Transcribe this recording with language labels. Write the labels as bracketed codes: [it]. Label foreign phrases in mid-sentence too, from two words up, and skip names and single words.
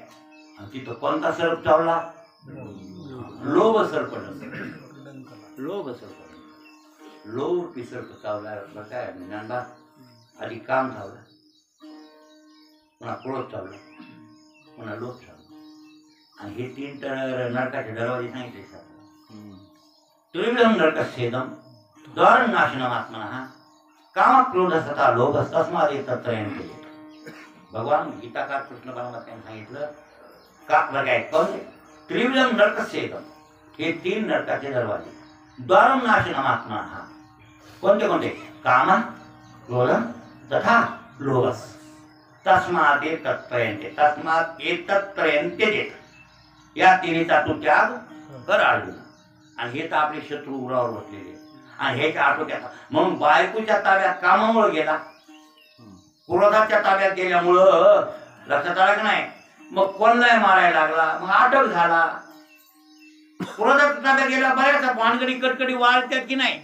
[mr] तिथं कोणता सर्प चावला? लोभ सर्प. लोभ सर्प. लोभ सर्प चावला. बरं काय ज्ञानबा आधी काम चावलं, पुन्हा क्रोध चावला, पुन्हा लोभ चावला. आणि हे 3 तर नरकाचे दरवाजे सांगितले सर. [sa] त्रिविधम नरकस्येदम द्वारं नाशनम आत्मनः काम क्रोध सता लोभ तस्मात् एतत्त्रयं. [mr] भगवान गीताकार कृष्ण परमात्म्याने सांगितलं का बघाय कोण [sa] त्रिविधम नरकस्येदम, [mr] हे 3 नरकाचे दरवाजे. [sa] द्वारं नाशनम आत्मनः [mr] कोणते कोणते? [sa] काम क्रोध तथा लोभ तस्मात् एतत्त्रयं. तस्मात् एतत्त्रयं त्यजेत. [mr] या तिन्हीचा तू त्याग कर अर्जुन. आणि हे तर आपले शत्रू उरावर बसलेले आणि ह्याच्या आटोक्यात म्हणून बायकोच्या ताब्यात कामामुळे गेला, क्रोधाच्या ताब्यात गेल्यामुळं लक्षात आलं की नाही. मग कोणालाही मारायला लागला, मग अटक झाला. क्रोधाच्या ताब्यात गेला बऱ्याच भानगडी कटकडी वाढतात की नाही.